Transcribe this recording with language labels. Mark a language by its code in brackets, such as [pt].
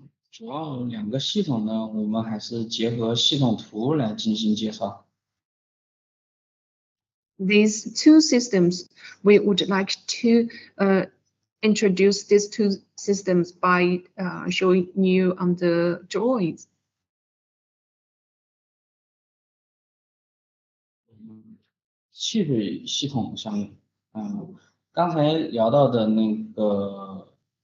[zh] 主要两个系统呢，我们还是结合系统图来进行介绍。 [en] These two systems, we would like to introduce these two systems by showing you on the drawings. [zh] 汽水系统上面，刚才聊到的那个